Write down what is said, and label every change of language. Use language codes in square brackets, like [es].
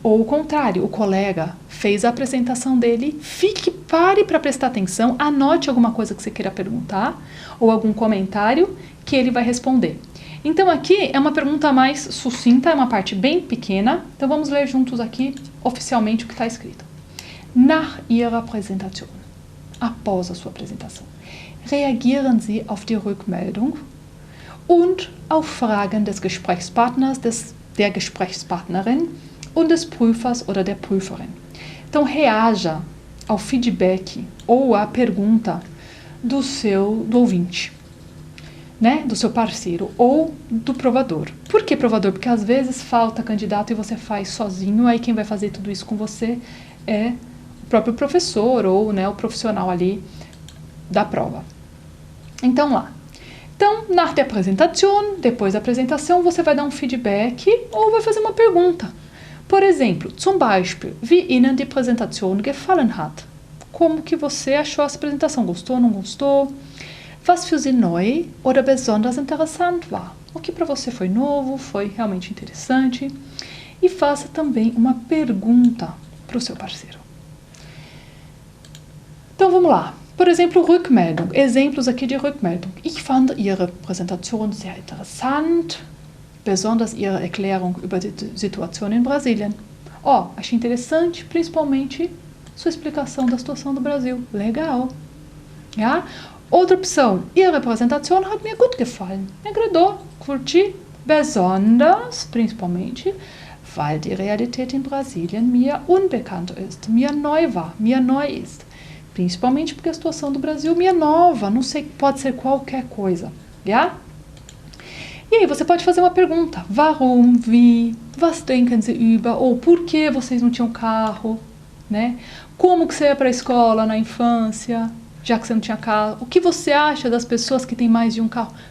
[pt] Ou o contrário, o colega fez a apresentação dele, pare para prestar atenção, anote alguma coisa que você queira perguntar ou algum comentário que ele vai responder. Então aqui é uma pergunta mais sucinta, é uma parte bem pequena, então vamos ler juntos aqui oficialmente o que está escrito. [de] Nach Ihrer Präsentation, [pt] após a sua apresentação, [de] reagieren Sie auf die Rückmeldung und auf Fragen des Gesprächspartners, der Gesprächspartnerin und des Prüfers oder der Prüferin. [pt] Então, reaja ao feedback ou à pergunta do ouvinte, né? Do seu parceiro ou do provador. Por que provador? Porque às vezes falta candidato e você faz sozinho, aí quem vai fazer tudo isso com você é o próprio professor ou, né, o profissional ali da prova. Então, lá. Então, [de] nach der Präsentation, [pt] depois da apresentação, você vai dar um feedback ou vai fazer uma pergunta. Por exemplo, [de] zum Beispiel, wie Ihnen die Präsentation gefallen hat? [pt] Como que você achou essa apresentação? Gostou, não gostou? [de] Was für Sie neu oder besonders interessant war? [pt] O que para você foi novo, foi realmente interessante? E faça também uma pergunta para o seu parceiro. Então, vamos lá. Por exemplo, Rückmeldung. Exemplos aqui de Rückmeldung. [de] Ich fand Ihre Präsentation sehr interessant, besonders Ihre Erklärung über die Situation in Brasilien. [pt] Achei interessante, principalmente sua explicação da situação do Brasil. Legal. Ja? Outra opção. [de] Ihre Präsentation hat mir gut gefallen. [pt] Me agradou, curti, [de] besonders, [pt] principalmente, [de] weil die Realität in Brasilien mir unbekannt ist, mir neu war, mir neu ist. [pt] Principalmente porque a situação do Brasil me é nova, não sei, pode ser qualquer coisa, ja? E aí você pode fazer uma pergunta, [de] warum, wie, was denken Sie über, [pt] ou por que vocês não tinham carro, né? Como que você ia para a escola na infância, já que você não tinha carro? O que você acha das pessoas que têm mais de um carro?